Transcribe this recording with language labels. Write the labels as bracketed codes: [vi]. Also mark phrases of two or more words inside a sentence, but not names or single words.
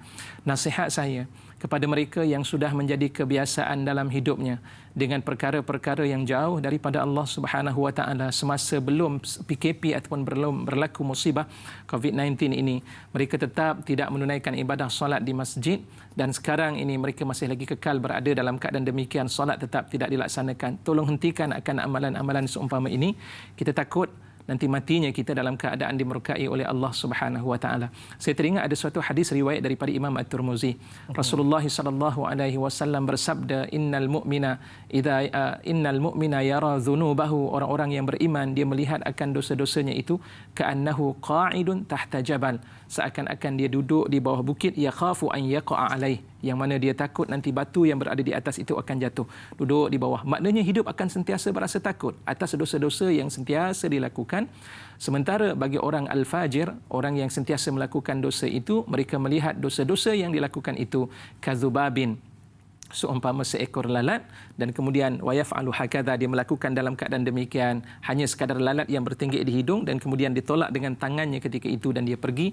[ms] Nasihat saya kepada mereka yang sudah menjadi kebiasaan dalam hidupnya dengan perkara-perkara yang jauh daripada Allah [ar] سبحانه وتعالى [ms] semasa belum PKP ataupun belum berlaku musibah COVID-19 ini, mereka tetap tidak menunaikan ibadah solat di masjid, dan sekarang ini mereka masih lagi kekal berada dalam keadaan demikian, solat tetap tidak dilaksanakan. Tolong hentikan akan amalan-amalan seumpama ini. Kita takut nanti matinya kita dalam keadaan dimurkai oleh Allah [ar] سبحانه وتعالى. [ms] Saya teringat ada suatu hadis riwayat daripada Imam At-Tirmizi. Rasulullah [ar] صلى الله عليه وسلم [ms] bersabda, [ar] إن المؤمن يرى ذنوبه, [ms] orang-orang yang beriman dia melihat akan dosa-dosanya itu [ar] كأنه قاعد تحت جبل, [ms] seakan-akan dia duduk di bawah bukit, [ar] يخاف أن يقع عليه, [ms] yang mana dia takut nanti batu yang berada di atas itu akan jatuh. Duduk di bawah, maknanya hidup akan sentiasa berasa takut atas dosa-dosa yang sentiasa dilakukan. Sementara bagi orang al-fajir, orang yang sentiasa melakukan dosa itu, mereka melihat dosa-dosa yang dilakukan itu kadzubabin, seumpama seekor lalat, dan kemudian [ar] ويفعل هكذا, [ms] dia melakukan dalam keadaan demikian, hanya sekadar lalat yang bertinggik di hidung dan kemudian ditolak dengan tangannya ketika itu dan dia pergi.